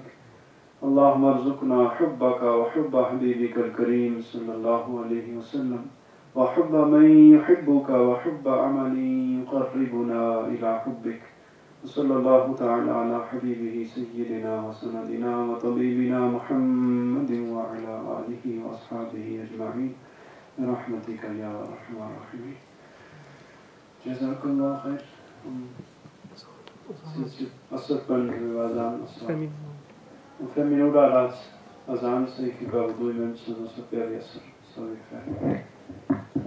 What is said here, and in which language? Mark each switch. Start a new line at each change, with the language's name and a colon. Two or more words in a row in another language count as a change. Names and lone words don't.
Arabic: اللهم ارزقنا حبك وحب حبيبك الكريم صلى الله عليه وسلم وحب من يحبك وحب عمل يقربنا إلى حبك. وصلى الله تعالى على حبيبه سيدنا وسندنا وطبيبنا محمد وعلى آله وأصحابه أجمعين برحمتك يا أرحم الراحمين. جزاك الله خير.
Danish: Og så bønnen vi var sammen. Om 5 minutter er der azan, så I kan gøre ud i mellemtiden, og så beder vi os, så er vi færdige.